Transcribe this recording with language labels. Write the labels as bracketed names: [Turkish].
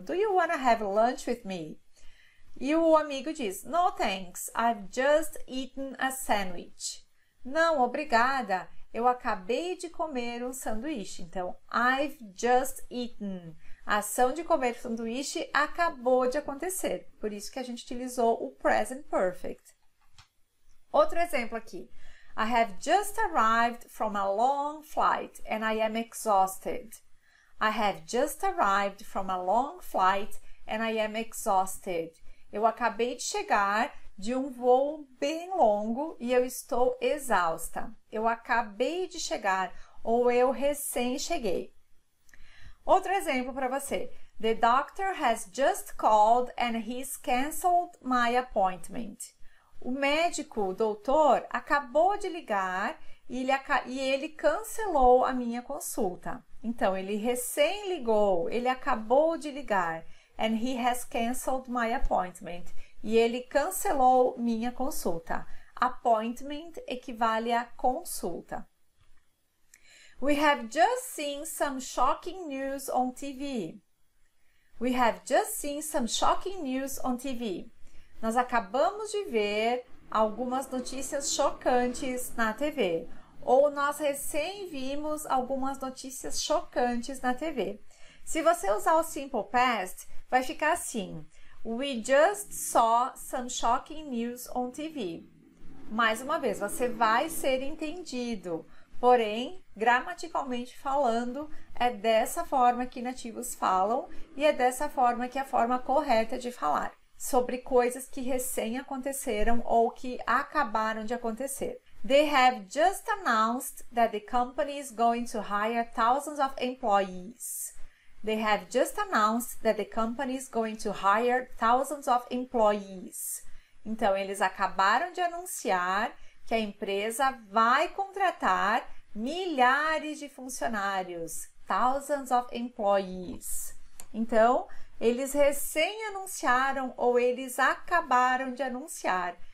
[English] Do you want to have lunch with me? [Portuguese] E o amigo diz, [English] no thanks, I've just eaten a sandwich. [Portuguese] Não, obrigada, eu acabei de comer um sanduíche. Então, [English] I've just eaten. [Portuguese] A ação de comer sanduíche acabou de acontecer. Por isso que a gente utilizou o present perfect. Outro exemplo aqui. [English] I have just arrived from a long flight and I am exhausted. I have just arrived from a long flight and I am exhausted. [Portuguese] Eu acabei de chegar de um voo bem longo e eu estou exausta. Eu acabei de chegar ou eu recém cheguei. Outro exemplo para você. The doctor has just called and he's canceled my appointment. O médico, o doutor, acabou de ligar e ele cancelou a minha consulta. Então, ele recém ligou, ele acabou de ligar. [English] And he has canceled my appointment. [Portuguese] E ele cancelou minha consulta. Appointment equivale a consulta. [English] We have just seen some shocking news on TV. We have just seen some shocking news on TV. [Portuguese] Nós acabamos de ver algumas notícias chocantes na TV. Ou nós recém vimos algumas notícias chocantes na TV. Se você usar o Simple Past, vai ficar assim. [English] We just saw some shocking news on TV. [Portuguese] Mais uma vez, você vai ser entendido. Porém, gramaticalmente falando, é dessa forma que nativos falam e é dessa forma que é a forma correta de falar. Sobre coisas que recém aconteceram ou que acabaram de acontecer. [English] They have just announced that the company is going to hire thousands of employees. They have just announced that the company is going to hire thousands of employees. [Portuguese] Então, eles acabaram de anunciar que a empresa vai contratar milhares de funcionários. [English] Thousands of employees. [Portuguese] Então, eles recém anunciaram ou eles acabaram de anunciar.